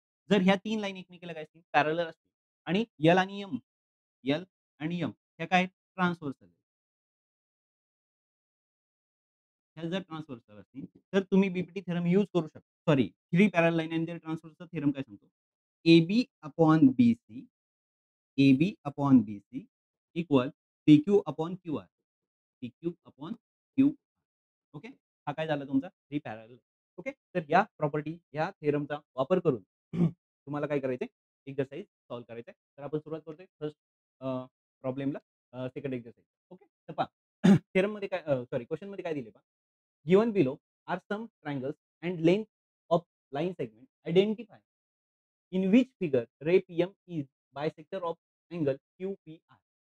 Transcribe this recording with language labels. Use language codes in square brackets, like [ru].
[mr] जर ह्या 3 लाईन एकमेकाला काय असतील? पॅरलल असतील आणि एल आणि एम, एल आणि एम ह्या काय आहेत? ट्रान्सव्हर्सल आहेत. ह्या जर ट्रान्सव्हर्सल असतील, तर तुम्ही बीपीटी थिअरम यूज करू शकता. सॉरी 3 पॅरलल लाईन आणि ट्रान्सव्हर्सचा थिअरम काय सांगतो? [en] AB upon BC, AB upon BC equal PQ upon QR, PQ upon Q. [mr] Okay. हा काय झाला तुमचा 3 पॅरलल. ओके. तर या प्रॉपर्टी, या थिअरमचा वापर करून तुम्हाला काय करायचंय? एक्सरसाइज सॉल्व्ह करायचा आहे. तर आपण सुरुवात करतोय फर्स्ट प्रॉब्लेमला सेकंड एक्सरसाइज. ओके. तर पहा थिअरममध्ये काय सॉरी क्वेशनमध्ये काय दिले पहा. [en] Given below are some triangles and length of line segment identify in which figure ray PM is bisector of angle QPR.